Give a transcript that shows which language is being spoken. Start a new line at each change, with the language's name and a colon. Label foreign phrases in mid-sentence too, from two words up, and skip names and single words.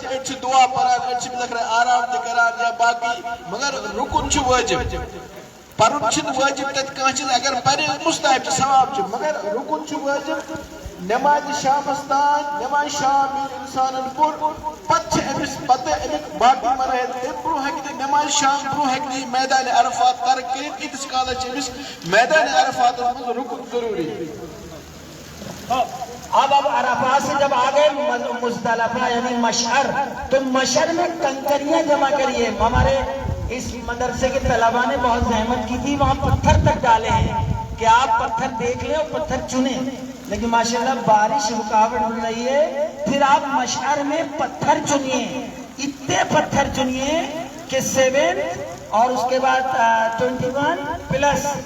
Kashmiri: أڑۍ چھِ دُعا پَران أڑۍ چھِ لٔکرِ آرام تہِ کران یا باقٕے مگر رُکُن چھُ وٲجِب پَرُن چھُنہٕ وٲجِب تَتہِ کانٛہہ چیٖز اگر پَرِ مُستحب چھُ ثواب چھُ مگر رُکُن چھُ وٲجِب نٮ۪مازِ شامَس تانۍ نٮ۪مازِ شام ییٚلہِ اِنسانن پوٚر پَتہٕ چھِ أمِس پَتہٕ اَمیُک باقٕے مراحل اَمہِ برٛونٛہہ ہیٚکہِ نہٕ نٮ۪مازِ شام برٛونٛہہ ہیٚکہِ نہٕ یہِ میدانِ عرفات ترک کٔرِتھ ییٖتِس کالس چھِ أمِس میدانِ عرفاتَس منٛز رُکُن ضروٗری
Urdu: اب عرفات سے جب آ گئے مزدلفہ یعنی مشعر تو مشعر میں کنکریاں جمع کریے ہمارے اس مدرسے کے طلباء نے بہت زحمت کی تھی وہاں پتھر تک ڈالے ہیں کہ آپ پتھر دیکھ لیں اور پتھر چنیں لیکن ماشاءاللہ بارش رکاوٹ ہو رہی ہے پھر آپ مشعر میں پتھر چنیے اتنے پتھر چنیے کہ 7 اور اس کے بعد 21 پلس